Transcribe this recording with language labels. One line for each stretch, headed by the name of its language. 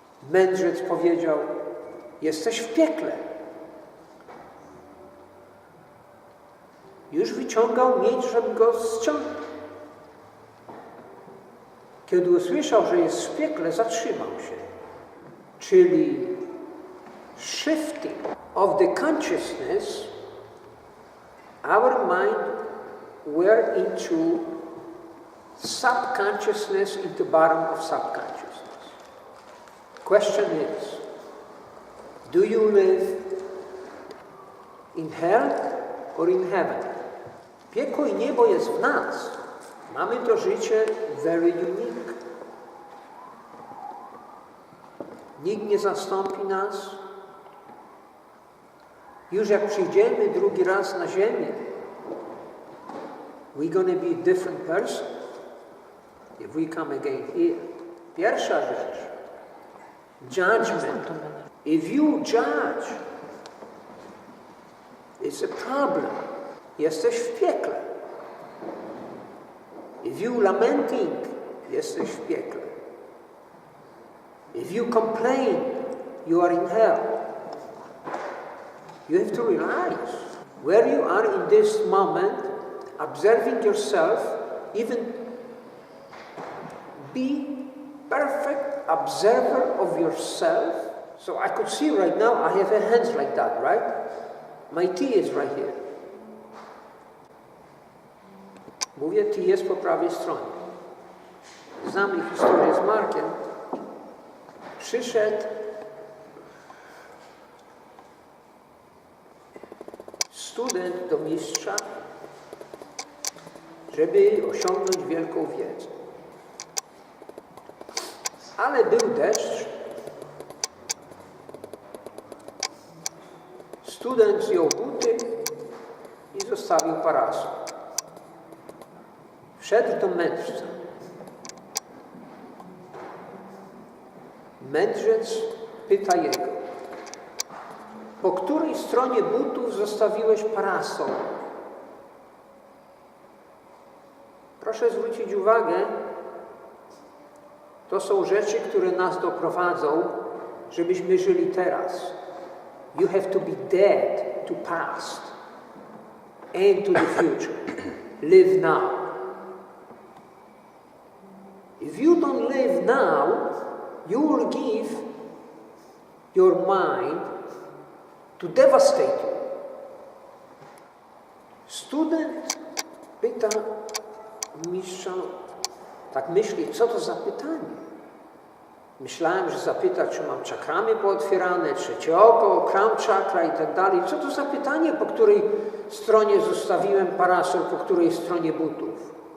Polish: Mędrzec powiedział, jesteś w piekle. Już wyciągał miecz, żeby go ściągnąć. Kiedy usłyszał, że jest w piekle, zatrzymał się.
English: Czyli shifting of the consciousness, our mind were into subconsciousness, into bottom of subconsciousness. Question is, do you live in hell or in heaven?
Polish: Piekło i niebo jest w nas. Mamy to życie
English: very unique.
Polish: Nikt nie zastąpi nas. Już jak przyjdziemy drugi raz na ziemię,
English: we're going to be a different person if we come again here.
Polish: Pierwsza rzecz.
English: Judgment. If you judge, it's a problem.
Polish: Jesteś w piekle.
English: If you lamenting,
Polish: jesteś w piekle.
English: If you complain, you are in hell. You have to realize where you are in this moment, observing yourself, even be perfect observer of yourself. So I could see right now, I have hands like that, right? My tea is right here.
Polish: Mówię, tea jest po prawej stronie. Znamy historię z Markiem. Przyszedł student do mistrza, żeby osiągnąć wielką wiedzę. Ale był deszcz. Student zdjął buty i zostawił parasol. Wszedł do mędrca. Mędrzec pyta jego, po której stronie butów zostawiłeś parasol? Proszę zwrócić uwagę, to są rzeczy, które nas doprowadzą, żebyśmy żyli teraz.
English: You have to be dead to past and to the future. Live now. If you don't live now, you will give your mind to devastate you.
Polish: Student pyta mistrza, tak myśli, co to za pytanie? Myślałem, że zapyta, czy mam czakramy pootwierane, trzecie oko, crown chakra i tak dalej. Co to za pytanie, po której stronie zostawiłem parasol, po której stronie butów?